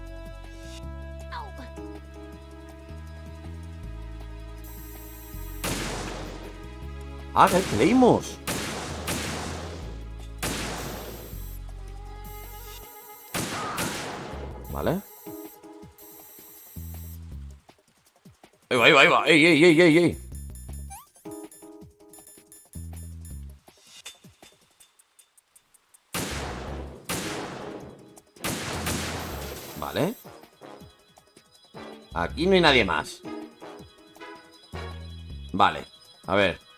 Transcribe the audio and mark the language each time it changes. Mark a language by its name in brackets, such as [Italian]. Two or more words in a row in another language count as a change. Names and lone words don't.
[Spanish] Ah, que leímos. Vale. Ahí va, ahí va, ahí va. Ey, ey, ey, ey, ey. Vale. Aquí no hay nadie más. Vale. A ver.